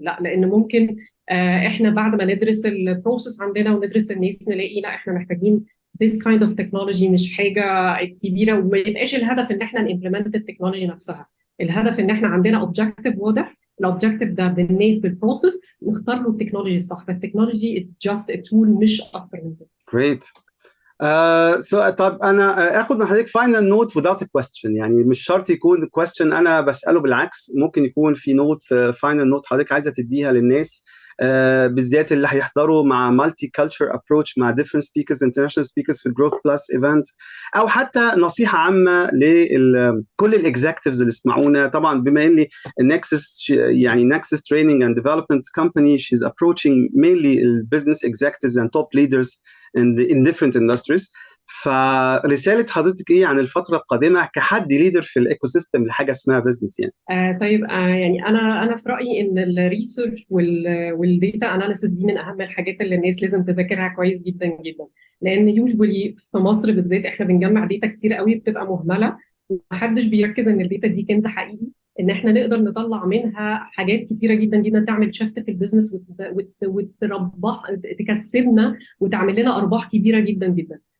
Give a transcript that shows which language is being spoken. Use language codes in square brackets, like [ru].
[ar] لا، لان ممكن احنا بعد ما ندرس البروسيس عندنا وندرس الناس نلاقي لا احنا محتاجين [en] this kind of technology، [ar] مش حاجه كبيره. وما يبقاش الهدف ان احنا نimplement التكنولوجي نفسها، الهدف ان احنا عندنا اوبجكتيف واضح، الاوبجكتيف ده بالنسبه للبروسيس نختار له التكنولوجي الصح. فالتكنولوجي [en] is just a tool [ar] مش اكتر من كده. [en] Great. So [ar] طب انا اخد من حضرتك [en] final note without a question. [ar] يعني مش شرط يكون question انا بساله، بالعكس ممكن يكون في نوت [en] final note [ar] حضرتك عايزه تديها للناس بالذات اللي هيحضروا مع [en] multi culture approach [ar] مع [en] different speakers international speakers [ar] في Growth Plus event، او حتى نصيحه عامه لكل الاكزيكتيفز اللي اسمعونا. طبعا بما ان [en] NEXUS يعني NEXUS Training and Development Company, she's approaching mainly business executives and top leaders in different industries. [ar] فرسالة حضرتك ايه عن الفترة القادمة كحد ليدر في الايكو سيستم لحاجة اسمها بزنس يعني؟ طيب، يعني انا في رايي ان الريسيرش والديتا اناليسيس دي من اهم الحاجات اللي الناس لازم تذاكرها كويس جدا جدا، لان يوجوالي في مصر بالذات احنا بنجمع ديتا كتير قوي بتبقى مهمله، ومحدش بيركز ان الداتا دي كنز حقيقي، ان احنا نقدر نطلع منها حاجات كتيره جدا جدا تعمل شفت في البيزنس وتربح تكسبنا وتعمل لنا ارباح كبيره جدا جدا.